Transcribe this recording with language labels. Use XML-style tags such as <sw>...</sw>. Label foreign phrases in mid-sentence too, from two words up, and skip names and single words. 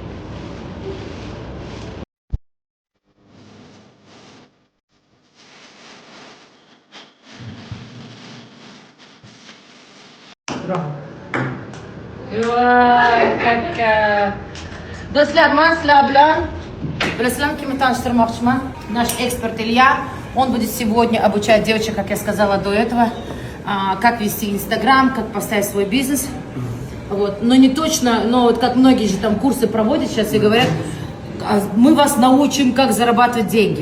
<uz>Voy, kaka. Do'stlar, men sizlar bilan bilasizlarmi, kimni tanishtirmoqchiman?</uz> <ru>Наш эксперт Илья. Он будет сегодня обучать девочек, как я сказала до этого, как вести Инстаграм, как поставить свой бизнес. Вот. Но не точно, но вот как многие же там курсы проводят сейчас и говорят, мы вас научим, как зарабатывать деньги.</ru>